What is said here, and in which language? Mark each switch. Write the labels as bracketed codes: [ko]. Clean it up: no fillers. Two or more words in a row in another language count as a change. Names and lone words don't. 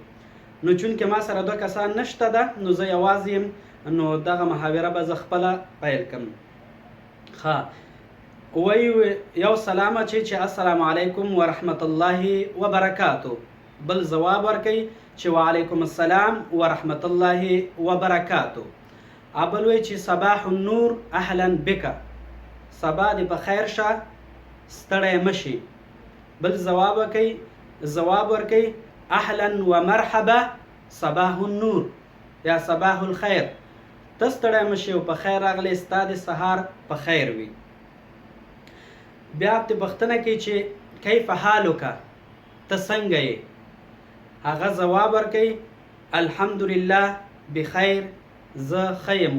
[ps] نو چونکې ما سره دوه کسان نشته ده، نو زه یوازې یم، نو دغه محاوره به زه خپله پیل کړم. ښه، وایي یو سلام چې [ar] السلام علیکم ورحمة الله وبرکاتو، [ps] بل ځواب ورکوي چې [ar] وعلیکم السلام ورحمة الله وبرکاتو. [ps] بل وایي چې [ar] صباح النور اهلا بک، [ps] سبا دې په خیر شه، ستړی مشي. بل ځواب ورکوي [ar] اهلا ومرحبا صباح النور یا صباح الخیر، [ps] ته ستړی مشي او په خیر راغلی، ستا د سهار په خیر وي. بیا پرې پوښتنه کوي چې [ar] کیف حالک، [ps] ته څنګه یې؟ هغه ځواب ورکوي [ar] الحمدلله بخیر، [ps] زه ښه یم.